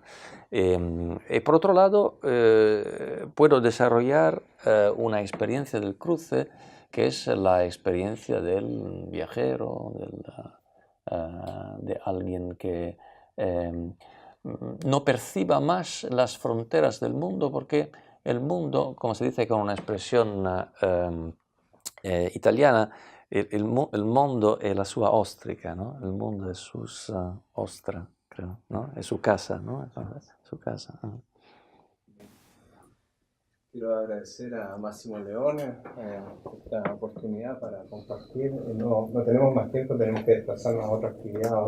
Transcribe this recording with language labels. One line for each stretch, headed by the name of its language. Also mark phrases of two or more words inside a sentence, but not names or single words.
Spanish: Y por otro lado, puedo desarrollar una experiencia del cruce que es la experiencia del viajero, de alguien que no perciba más las fronteras del mundo, porque el mundo, como se dice con una expresión italiana,
Italian: il mondo è la sua ostrica,
Spanish: ¿no? El mundo es su ostra, creo, ¿no? Es su casa, ¿no? Es su casa. Quiero agradecer a Máximo Leone esta oportunidad para compartir. No tenemos más tiempo, tenemos que desplazarnos a otra actividad ahora.